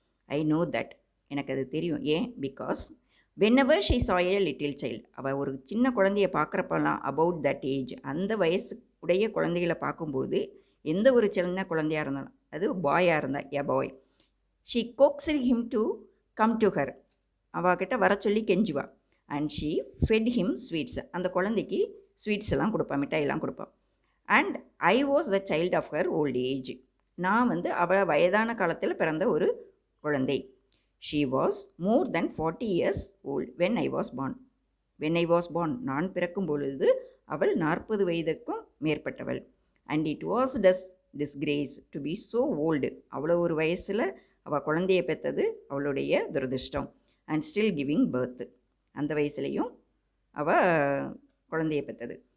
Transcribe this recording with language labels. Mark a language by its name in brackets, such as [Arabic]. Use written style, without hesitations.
[English] I know that, [Tamil] எனக்கு அது தெரியும். ஏன்? [English] because whenever she saw a little child, [Tamil] அவள் ஒரு சின்ன குழந்தைய பார்க்குறப்பெல்லாம் [English] about that age, [Tamil] அந்த வயசு உடைய குழந்தைகளை பார்க்கும்போது எந்த ஒரு சின்ன குழந்தையாக இருந்தாலும், அது பாயாக இருந்தால் [English] a boy, she coaxing him to come to her, [Tamil] அவகிட்ட வர சொல்லி கெஞ்சுவா. [English] and she fed him sweets, [Tamil] அந்த குழந்தைக்கு ஸ்வீட்ஸ் எல்லாம் கொடுப்பான், மிட்டாயெல்லாம் கொடுப்பான். [English] and I was the child of her old age, [Tamil] நான் வந்து அவள் வயதான காலத்தில் பிறந்த ஒரு குழந்தை. [English] She was more than 40 years old when I was born. when I was born, [Tamil] நான் பிறக்கும் பொழுது அவள் 40 வயதுக்கும் மேற்பட்டவள். [English] and it was disgrace to be so old, [Tamil] அவ்வளோ ஒரு வயசில் அவள் குழந்தைய பெற்றது அவளுடைய துரதிர்ஷ்டம். [English] and still giving birth, [Tamil] அந்த வயசுலேயும் அவள் குழந்தைய பெற்றது.